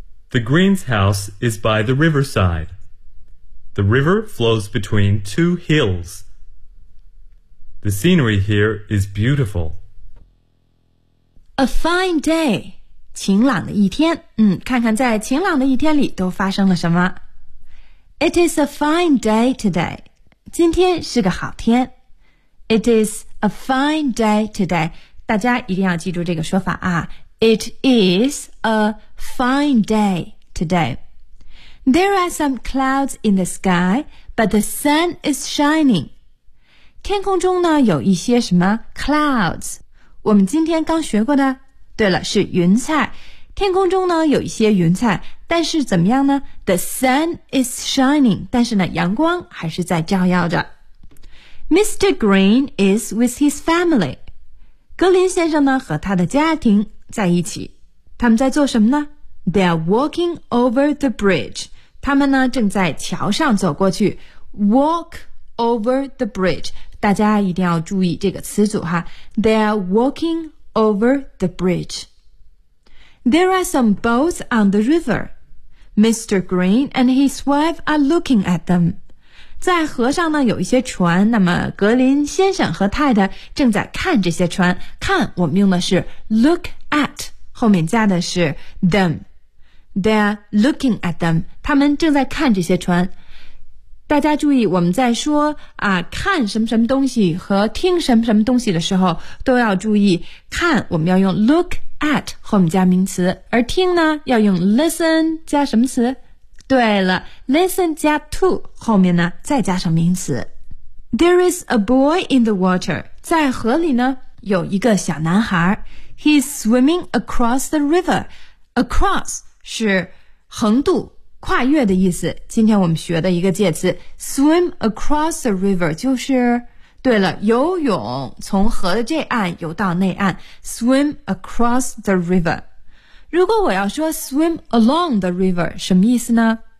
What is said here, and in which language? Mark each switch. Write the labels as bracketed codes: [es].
[en] The Green's house is by the riverside. The river flows between two hills. The scenery here is beautiful. A fine day. [zh] 晴朗的一天。看看在晴朗的一天里都发生了什么。 [en] It is a fine day today. [zh] 今天是个好天。 [en] It is a fine day today. [zh] 大家一定要记住这个说法啊。 [en] It is a fine day today. There are some clouds in the sky, but the sun is shining. [zh] 天空中呢有一些什么 clouds。我们今天刚学过的，对了，是云彩。天空中呢有一些云彩，但是怎么样呢 ？ [en] The sun is shining， [zh] 但是呢，阳光还是在照耀着。 [en] Mr. Green is with his family。 [zh] 格林先生呢和他的家庭在一起，他们在做什么呢 ？ [en] They are walking over the bridge。 [zh] 他们呢正在桥上走过去 ， [en] walk over the bridge。 [zh] 大家一定要注意这个词组哈。 [en] They are walking over the bridge. There are some boats on the river. Mr. Green and his wife are looking at them. [zh] 在河上呢有一些船，那么格林先生和太太正在看这些船。看，我们用的是 look at， 后面加的是 them. [en] They are looking at them. [zh] 他们正在看这些船。大家注意，我们在说啊看什么什么东西和听什么什么东西的时候，都要注意看我们要用 look at 后面加名词，而听呢要用 listen 加什么词？对了， listen 加 to 后面呢再加上名词。 [en] There is a boy in the water. [zh] 在河里呢有一个小男孩。 [en] He's swimming across the river. [zh] Across 是横渡，跨越的意思。今天我们学的一个介词 [en] swim across the river [zh] 就是，对了，游泳，从河的这岸游到那岸， swim across the river。如果我要说 swim along the river 什么意思呢？